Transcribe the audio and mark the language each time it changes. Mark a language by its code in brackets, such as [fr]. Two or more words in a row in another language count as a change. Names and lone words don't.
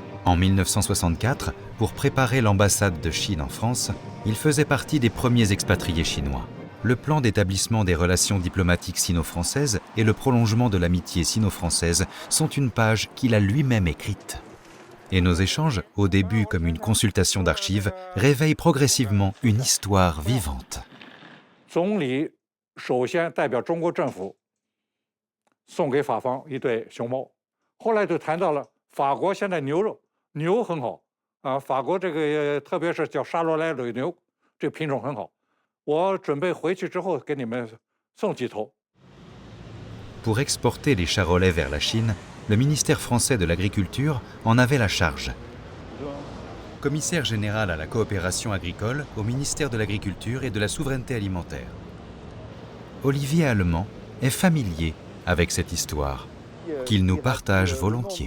[fr] En 1964, pour préparer l'ambassade de Chine en France, il faisait partie des premiers expatriés chinois. Le plan d'établissement des relations diplomatiques sino-françaises et le prolongement de l'amitié sino-française sont une page qu'il a lui-même écrite. Et nos échanges, au début comme une consultation d'archives, réveillent progressivement une histoire vivante. [zh] 总理首先代表中国政府送给法方一对熊猫，后来就谈到了法国现在牛很好啊，法国这个特别是叫沙罗莱蕊牛，这品种很好。我准备回去之后给你们送几头。 [fr] Pour exporter les charolais vers la Chine, le ministère français de l'Agriculture en avait la charge. commissaire général à la coopération agricole au ministère de l'Agriculture et de la Souveraineté alimentaire. Olivier Allemand est familier avec cette histoire, qu'il nous partage volontiers.